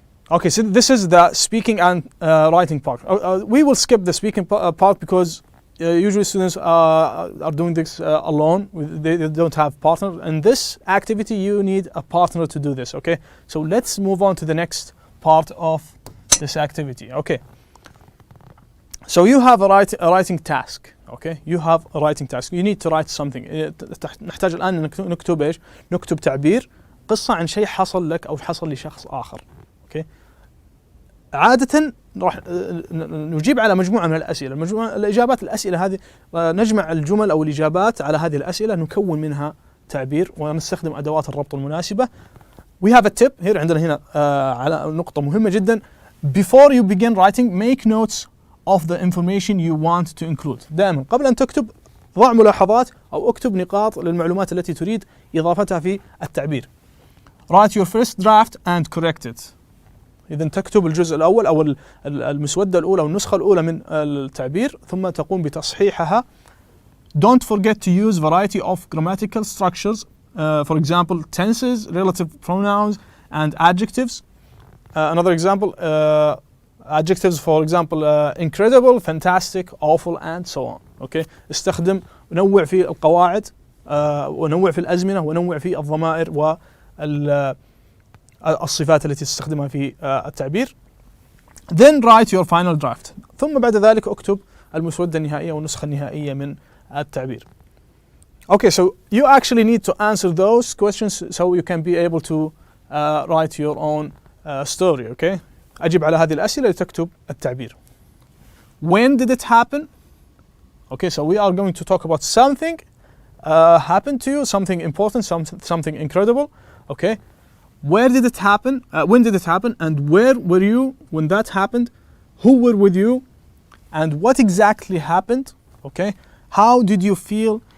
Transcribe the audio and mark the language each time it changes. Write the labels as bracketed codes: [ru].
[en] Okay, so this is the speaking and writing part. We will skip the speaking part because usually students are doing this alone. They don't have partner. In this activity, you need a partner to do this. Okay, so let's move on to the next part of this activity. Okay, so you have a writing task. Okay, you have a writing task. You need to write something. [ar] نحتاج الآن نكتب إيش؟ نكتب تعبير قصة عن شيء حصل لك أو حصل لشخص آخر. [en] Okay. [ar] عادة راح نجيب على مجموعة من الأسئلة. الإجابات الأسئلة هذه نجمع الجمل أو الإجابات على هذه الأسئلة، نكون منها تعبير ونستخدم أدوات الربط المناسبة. [en] We have a tip here. [ar] عندنا هنا على نقطة مهمة جدا. [en] Before you begin writing, make notes of the information you want to include. [ar] دائما قبل أن تكتب ضع ملاحظات أو اكتب نقاط للمعلومات التي تريد إضافتها في التعبير. [en] Write your first draft and correct it. [ar] إذا تكتب الجزء الأول أو المسودة الأولى أو النسخة الأولى من التعبير ثم تقوم بتصحيحها. [en] Don't forget to use variety of grammatical structures. For example, tenses, relative pronouns, and adjectives. Another example, adjectives for example incredible, fantastic, awful and so on. Okay. [ar] استخدم ونوع في القواعد ونوع في الأزمنة ونوع في الضمائر والصفات التي تستخدمها في التعبير. [en] Then write your final draft. [ar] ثم بعد ذلك اكتب المسودة النهائية والنسخة النهائية من التعبير. [en] Okay, so you actually need to answer those questions so you can be able to write your own story. Okay. [ar] أجب على هذه الأسئلة لتكتب التعبير. [en] When did it happen? Okay, so we are going to talk about something happened to you, something important, something incredible. Okay. Where did it happen? When did it happen? And where were you when that happened? Who were with you? And what exactly happened? Okay. How did you feel?